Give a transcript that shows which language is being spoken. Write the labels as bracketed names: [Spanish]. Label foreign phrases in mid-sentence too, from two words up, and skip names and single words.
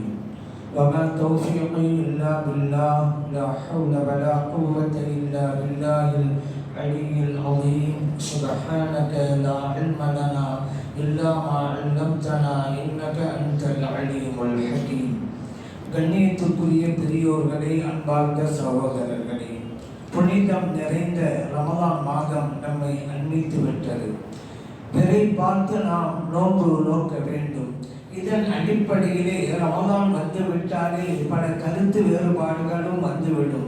[Arabic] وما توفيقي إلا بالله، لا حول ولا قوة إلا بالله العلي العظيم. سبحانك لا علم لنا إلا ما علمتنا إنك أنت العليم الحكيم. [Tamil] கண்ணியத்துக்குரிய பெரியோர்களே, அன்பார்ந்த சகோதரர்களே, புனிதம் நிறைந்த ரமலான் மாதம் நம்மை அண்மித்து விட்டது. பிறை பார்த்து நாம் நோன்பு நோக்க வேண்டும். இதன் அடிப்படையிலே ரமலான் வந்துவிட்டாலே பல கருத்து வேறுபாடுகளும் வந்துவிடும்.